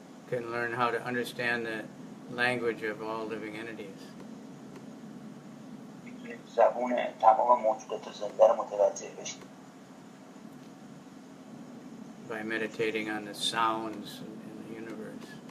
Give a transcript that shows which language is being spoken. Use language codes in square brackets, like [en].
[en] Can learn how to understand the language of all living entities. [fa] زبون تمام موجودات زنده رو متوجه بشید. [en] By meditating on the sounds in the universe.